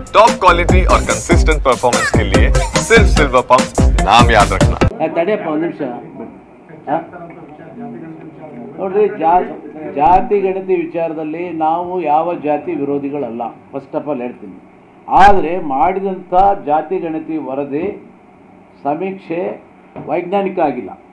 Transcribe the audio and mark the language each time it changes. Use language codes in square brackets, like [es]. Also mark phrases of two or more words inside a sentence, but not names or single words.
[en] top quality [hi] और [en] consistent performance [hi] के लिए सिर्फ सिल्वर पंप नाम याद रखना। [kn] तड़ियप्ಪ ಒಂದು ನಿಮಿಷ ನೋಡ್ರಿ, ಜಾತಿ ಗಣತಿ ವಿಚಾರದಲ್ಲಿ ನಾವು ಯಾವ ಜಾತಿ ವಿರೋಧಿಗಳಲ್ಲ, [en] first of all [kn] ಹೇಳ್ತೀನಿ. ಆದರೆ ಮಾಡಿದಂಥ ಜಾತಿ ಗಣತಿ ವರದಿ ಸಮೀಕ್ಷೆ ವೈಜ್ಞಾನಿಕ ಆಗಿಲ್ಲ.